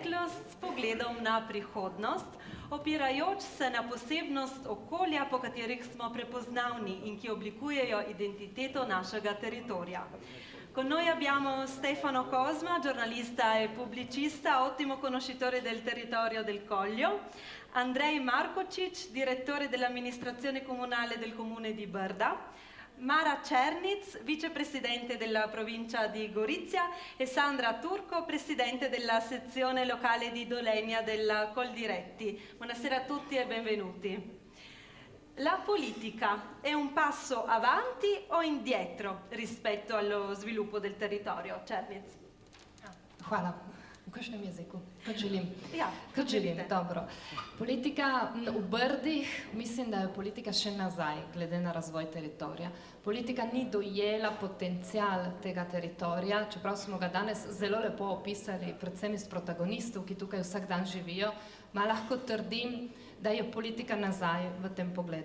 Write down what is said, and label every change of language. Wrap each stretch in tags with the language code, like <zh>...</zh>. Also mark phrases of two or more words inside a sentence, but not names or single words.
<sl>s pogledom na prihodnost, opirajoč se na posebnost okolja, po katerih smo prepoznavni in ki oblikujejo identiteto našega teritorija.</sl> <it>Con noi abbiamo Stefano Cosma, giornalista e pubblicista, ottimo conoscitore del territorio del Coglio, Andrej Markocic, direttore dell'amministrazione comunale del comune di Brda, Mara Černic, vicepresidente della provincia di Gorizia, e Sandra Turco, presidente della sezione locale di Dolenia della Coldiretti. Buonasera a tutti e benvenuti. La politica è un passo avanti o indietro rispetto allo sviluppo del territorio? Černic.</it> <sl>Hvala. V kakšnem jeziku? Kot želim. Ja, kot želim, dobro. Politika v Brdih, mislim, da je politika še nazaj, glede na razvoj teritorija. Politika ni dojela potencial tega teritorija, čeprav smo ga danes zelo lepo opisali, predvsem iz protagonistov, ki tukaj vsak dan živijo, ma lahko trdim, da je politika nazaj v tem pogledu.</sl>